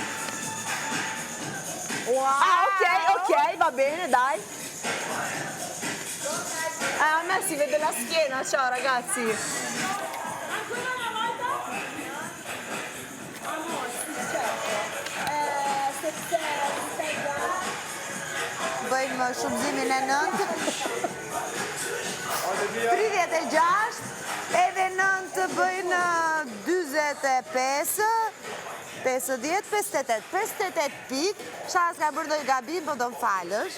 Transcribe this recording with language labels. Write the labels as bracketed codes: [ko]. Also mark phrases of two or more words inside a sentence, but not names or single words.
[it] Wow. Ok, va bene, dai. A me si vede la schiena, ciao ragazzi. [sq] Bëjmë shumëzimin e 9. 36, edhe 9 bëjnë 25, 50, 58, 58 pik, shas ka bërë dojë gabim, po do më falësh.